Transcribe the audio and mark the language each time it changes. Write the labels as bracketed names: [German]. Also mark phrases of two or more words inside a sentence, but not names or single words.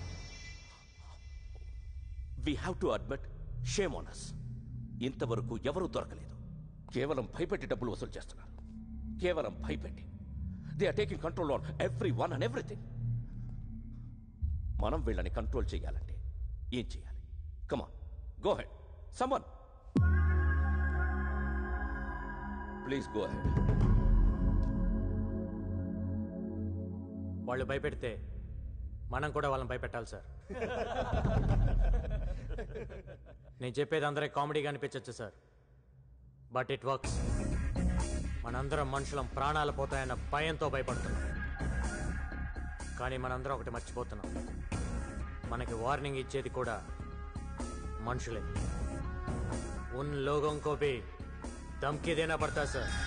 [English] We have to admit, shame on us. [Telugu] ఇంతవరకు ఎవరూ దొరకలేదు. కేవలం భయపెట్టి డబ్బులు వసూలు చేస్తున్నారు. కేవలం భయపెట్టి. [English] They are taking control on every one and everything. [Telugu] మనం వీళ్ళని కంట్రోల్ చేయాలంటే ఏం చేయాలి? [English] Come on, go ahead. Someone. Please go ahead. [Telugu] వాళ్ళు భయపెడితే మనం కూడా వాళ్ళని భయపెట్టాలి సార్. నేను చెప్పేది అందరికి కామెడీగా అనిపించచ్చు సార్, [English] but it works. [Telugu] మనందరం మనుషులం ప్రాణాలు పోతాయన్న భయంతో భయపడుతున్నాం. కానీ మనందరం ఒకటి మర్చిపోతున్నాం, మనకి వార్నింగ్ ఇచ్చేది కూడా మనుషులే. [Hindi] उन लोगों को भी धमकी देना पड़ता सर.